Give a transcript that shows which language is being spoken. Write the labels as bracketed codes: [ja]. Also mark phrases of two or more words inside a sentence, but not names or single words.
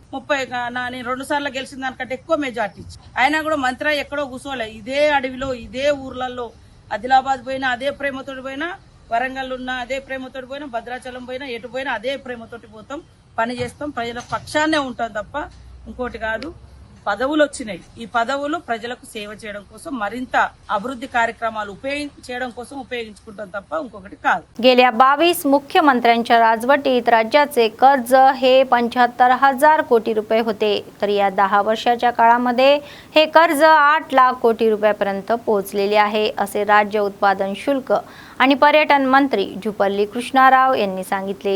[te] 30 నేను 2 సార్లు గెలిచిన దానికంటే ఎక్కువ మెజార్టీ ఇచ్చి అయినా కూడా మంత్రి ఎక్కడో కూర్చోలే, ఇదే అడవిలో ఇదే ఊర్లలో ఆదిలాబాద్ పోయినా అదే ప్రేమతోటి పోయినా, వరంగల్ ఉన్న అదే ప్రేమతోటి పోయినా, భద్రాచలం పోయినా, ఎటు పోయినా అదే ప్రేమతోటి పోతాం, పని చేస్తాం, ప్రజల పక్షాన్నే ఉంటాం తప్ప ఇంకోటి కాదు। పదవులు వచ్చినాయి, ఈ పదవులు ప్రజలకు సేవ చేయడం కోసం, మరింత అభివృద్ధి కార్యక్రమాలు చేయడం కోసం ఉపయోగించుకుంటాం తప్ప ఇంకొకటి కాదు। [mr] गेल्या 22 मुख्यमंत्र्यांच्या राजवटीत राज्याचे कर्ज हे 75,000 कोटी रुपये होते, तर या 10 वर्षाच्या काळामध्ये हे कर्ज 8 लाख कोटी रुपयापर्यंत पोहोचलेले आहे असे राज्य उत्पादन शुल्क आणि पर्यटन मंत्री जुपल्ली कृष्णाराव यांनी सांगितले।